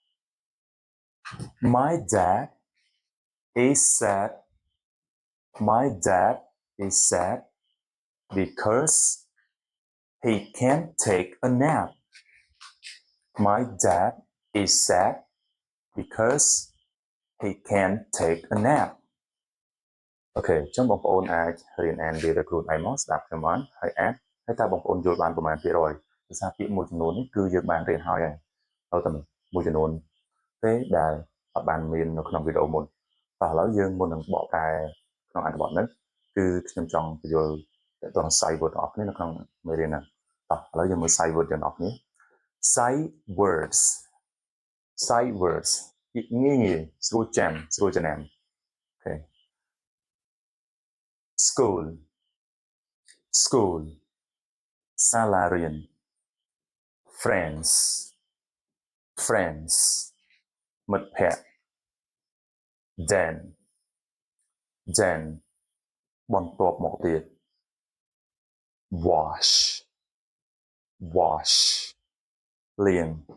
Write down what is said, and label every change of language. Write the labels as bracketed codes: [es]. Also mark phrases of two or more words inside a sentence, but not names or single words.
[en] my dad is sad because he can't take a nap my dad is sad because he can't take a nap [km] អូខេអញ្ចឹងបងប្អូនអាចរៀនអានវាដោយខ្លួនឯងមកស្ដាប់ខ្ញុំបានហើយអាន ហើយតើបងប្អូនយល់បានប្រមាណភាគរយភាសាពាក្យមួយចំនួននេះគឺយើងបានរៀនហើយទៅតែមួយចំនួនទេដែលអត់បានមាននៅក្នុងវីដេអូមុនតោះឥឡូវយើងមុននឹងបកប្រែក្នុងអត្ថបទនេះគឺខ្ញុំចង់បញ្យល់ទៅដល់ [en] sight word [km] របស់គ្នានៅក្នុងមេរៀនហ្នឹងតោះឥឡូវយើងមើល [en] sight word [km] ទាំងអស់គ្នា [en] sight words [km] ងាយស្រួលចាំស្រួលចំណាំអូខេ school សាលារៀន friends មិត្តភក្តិ then បន្ទាប់មកទៀត wash លាង